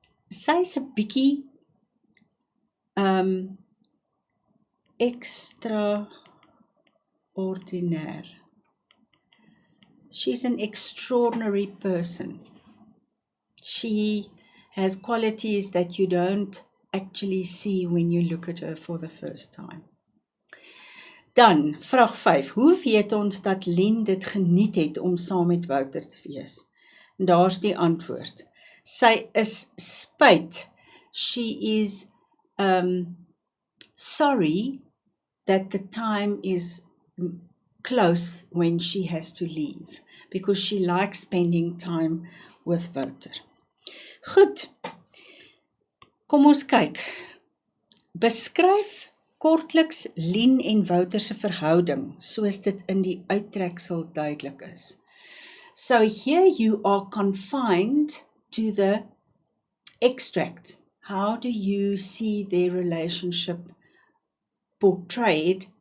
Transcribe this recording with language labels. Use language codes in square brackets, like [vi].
[af] Sy's 'n bietjie extraordinair. [en] She's an extraordinary person. She has qualities that you don't actually see when you look at her for the first time. [af] Dan, vraag 5. Hoe weet ons dat Lien dit geniet het om saam met Wouter te wees? En daar's die antwoord. Sy is spyt. [en] She is sorry that the time is close when she has to leave, because she likes spending time with Wouter. [af] Goed, kom ons kyk. Beskryf kortliks Lien en Wouter se verhouding, soos dit in die uittreksel duidelik is. [en] So here you are confined to the extract. How do you see their relationship portrayed